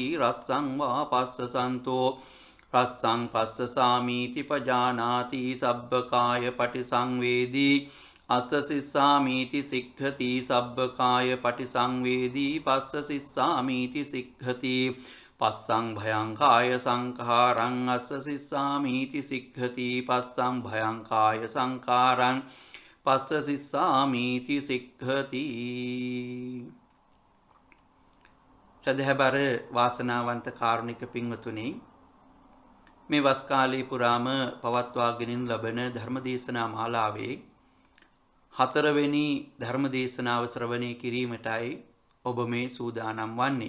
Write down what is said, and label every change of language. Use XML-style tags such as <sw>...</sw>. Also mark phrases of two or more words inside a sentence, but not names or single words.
<pi>රස්සං වා පස්ස සන්තෝ රස්සං පස්ස සාමීති පජානාති සබ්බකාය පටිසංවේදී අස්ස සිස්සාමීති සික්ඛති සබ්බකාය පටිසංවේදී පස්ස සිස්සාමීති සික්ඛති පස්සං භයං කාය සංඛාරං අස්ස සිස්සාමීති සික්ඛති පස්සං භයං කාය සංඛාරං පස්ස සිස්සාමීති සික්ඛති.</pi> <si>සදහබර වාසනාවන්ත කාරුණික පින්වතුනි, මේ වස් කාලේ පුරාම පවත්වාගෙන ලබන ධර්මදේශනා මාලාවේ 4 වෙනි ධර්මදේශනාව ශ්‍රවණය කිරීමටයි ඔබ මේ සූදානම් වන්නේ.</si>